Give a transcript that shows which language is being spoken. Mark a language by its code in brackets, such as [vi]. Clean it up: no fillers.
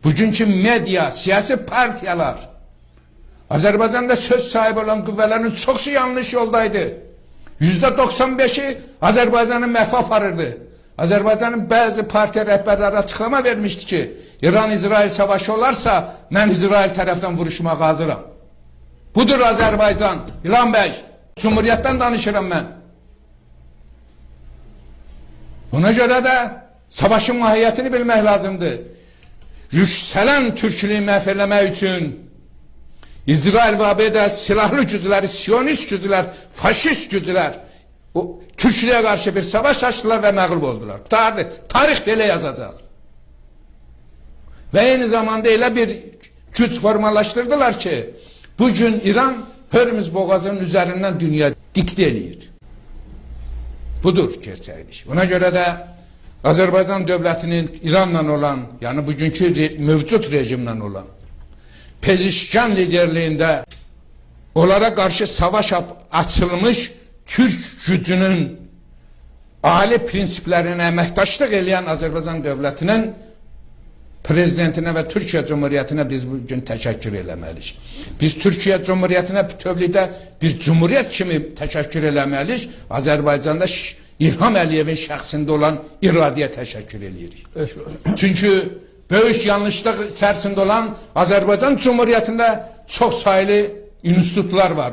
[az] Bugünkü medya, siyasi partiyalar, Azerbaycan'da söz sahibi olan qüvvələrin çoxsu yanlış yoldaydı. %95'i Azerbaycan'ın məhv aparırdı. Azerbaycan'ın bazı partiya rəhbərləri açıqlama vermişti ki, İran-İsrail savaşı olarsa mən İsrail tərəfdən vuruşmağa hazıram. Budur Azerbaycan, İlhan Bey. Cumhuriyyətdən danışıram mən. Ona göre de savaşın mahiyyətini bilmək lazımdır. [tr] Yüksələn Türklüyü məhv eləmək üçün İsrail ve ABD silahlı gücüler, Siyonist gücüler, faşist gücüler o Türklüğe karşı bir savaş açtılar ve [az] məğlub oldular. Tarih belə yazacaq. [tr] Ve aynı zamanda [az] elə bir güç formalaştırdılar ki bugün İran Hörmüz boğazının üzerinden dünya dikte eləyir. Budur gerçəklik. Ona göre de Azerbaycan devletinin İran'la olan, yani bugünkü mevcut rejimle olan Pezişkan liderliğinde onlara karşı savaş açılmış Türk gücünün ali prensiplerine əməkdaşlıq edən Azerbaycan devletinin prezidentinə və Türkiyə Cumhuriyyətinə biz bugün təşəkkür eləməliyik. Biz Türkiyə Cumhuriyyətinə bütövlükdə bir cumhuriyyət kimi təşəkkür eləməliyik. Azərbaycanda İlham Əliyevin şəxsində olan iradəyə təşəkkür eləyirik. Çünki böyük yanlışlıq içərisində olan Azərbaycan Cumhuriyyətində çox saylı institutlar var.